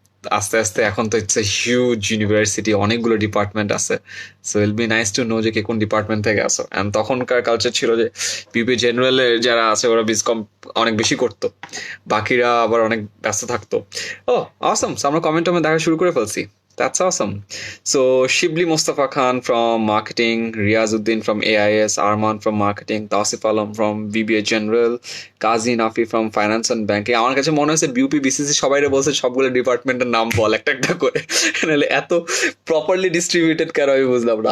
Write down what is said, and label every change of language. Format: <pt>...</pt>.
<bn>আস্তে আস্তে এখন তো</bn> <en>it's a huge university,</en> <bn>অনেকগুলো ডিপার্টমেন্ট আছে।</bn> <en>so I'll be nice to know</en> <bn>যে কে কোন ডিপার্টমেন্ট থেকে আসো। অ্যান্ড তখনকার কালচার ছিল যে বিপি জেনারেলের যারা আছে ওরা বিজকম অনেক বেশি করতো, বাকিরা আবার অনেক ব্যস্ত থাকতো। ও অসম, আমরা কমেন্ট দেখা শুরু করে ফেলছি।</bn> <en>That's awesome. So Shibli Mustafa Khan from marketing, Riazuddin from AIS, Arman from marketing, Tausif Alam from BBA General, Kazi Nafi from finance and banking.</en> <bn>আমার কাছে মনে হচ্ছে বিউপি বিসিসি সবাইরে বলছে সবগুলো ডিপার্টমেন্টের নাম বল একটা একটা করে, নাহলে এত প্রপারলি ডিস্ট্রিবিউটেড কেন আমি বুঝলাম না।</bn>